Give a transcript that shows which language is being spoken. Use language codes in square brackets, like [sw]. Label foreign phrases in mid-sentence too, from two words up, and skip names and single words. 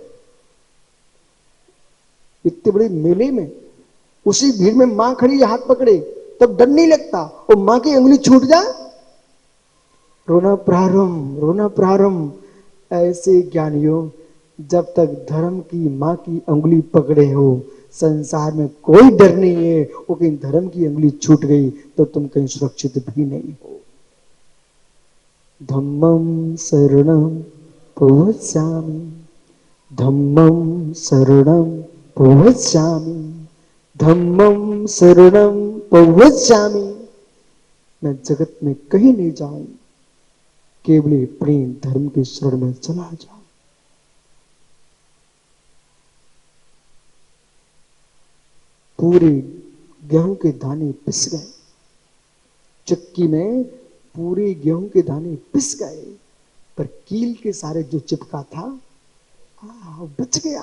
[hi] इतने बड़े मेले में उसी भीड़ में मां खड़ी हाथ पकड़े, तब डर नहीं लगता, और मां की उंगली छूट जाए, रोना प्रारंभ, रोना प्रारंभ। ऐसे ज्ञानियों, जब तक धर्म की माँ की उंगली पकड़े हो संसार में कोई डर नहीं है। वो कहीं धर्म की उंगली छूट गई तो तुम कहीं सुरक्षित भी नहीं हो। [pra] धम्मं शरणं प्रवक्ष्यामि, धम्मं शरणं प्रवक्ष्यामि, धम्मं शरणं प्रवक्ष्यामि। [hi] मैं जगत में कहीं नहीं जाऊं, केवल प्रेम धर्म के शरण में चला जाऊं। पूरे गेहूं के दाने पिस गए, चक्की में पूरे गेहूं के दाने पिस गए, पर कील के सारे जो चिपका था बच गया।